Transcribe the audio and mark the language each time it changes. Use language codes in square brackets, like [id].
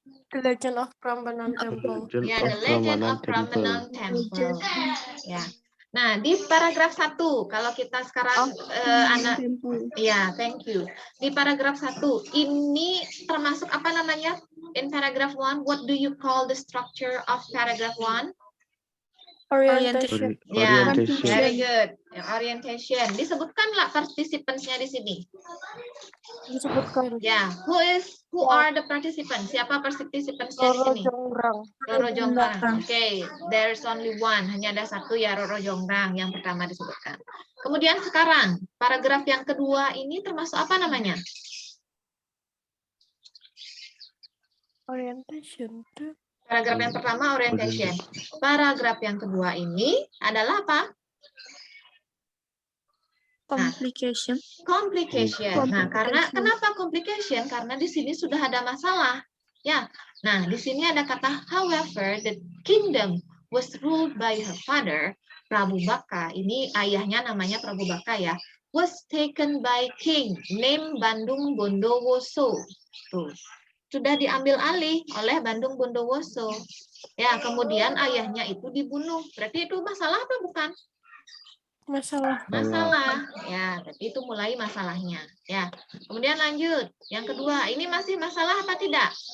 [en] The Legend of Prambanan Temple. Ya, The Legend of Prambanan Temple. Ya. [id] Nah, di paragraf 1, kalau kita sekarang anak, ya, [en] thank you. [id] Di paragraf 1, ini termasuk apa namanya? [en] In paragraph 1, what do you call the structure of paragraph 1? Orientation. [id] Ya, [en] Orientation. very good. [id] Orientation. Disebutkanlah participants-nya di sini. Disebutkan. [en] Ya, who are the participants? [id] Siapa participants-nya di Roro sini? Jongrang. [en] Roro Jongrang. Oke, there's only one. [id] Hanya ada satu ya, Roro Jongrang yang pertama disebutkan. Kemudian sekarang, paragraf yang kedua ini termasuk apa namanya? [en] Orientation. [id] Paragraf yang pertama orientation. Paragraf yang kedua ini adalah apa? [en] Complication. [id] Complication. Nah, kenapa complication? Karena di sini sudah ada masalah. Ya. Nah, di sini ada kata [en] however the kingdom was ruled by her father, Prabu Baka. [id] Ini ayahnya namanya Prabu Baka ya. [en] Was taken by king named Bandung Bondowoso. [id] Tuh. Sudah diambil alih oleh Bandung Bondowoso. Ya, kemudian ayahnya itu dibunuh. Berarti itu masalah apa bukan? Masalah. Ya, itu mulai masalahnya ya. Kemudian lanjut yang kedua, ini masih masalah apa tidak?